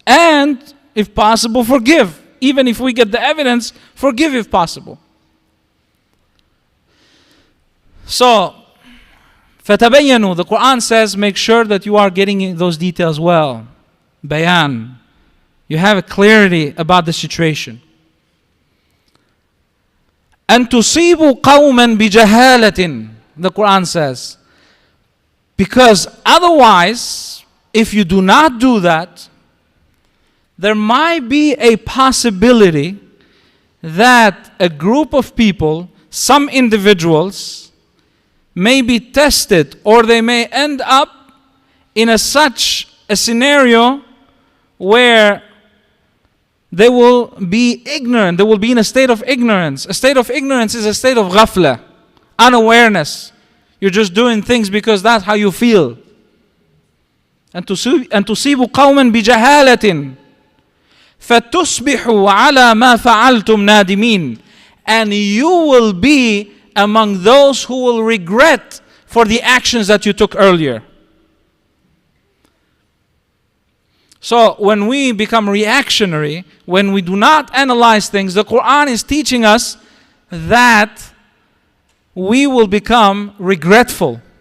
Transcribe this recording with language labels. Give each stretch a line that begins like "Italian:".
English: And if possible, forgive. Even if we get the evidence, forgive if possible. So,
Arabic: فَتَبَيَّنُوا,
English: the Quran says, make sure that you are getting those details well. Bayan. You have a clarity about the situation.
Arabic: أَن تُصِيبُوا قَوْمًا بِجَهَالَةٍ,
English: the Quran says. Because otherwise, if you do not do that, there might be a possibility that a group of people, some individuals, may be tested, or they may end up in such a scenario where they will be ignorant. They will be in a state of ignorance. A state of ignorance is a state of ghafla, unawareness. You're just doing things because that's how you feel.
Arabic: أن تصيبوا قوما بجهالة فتصبحوا على ما فعلتم نادمين.
English: And you will be among those who will regret for the actions that you took earlier. So when we become reactionary, when we do not analyze things, the Quran is teaching us that we will become regretful.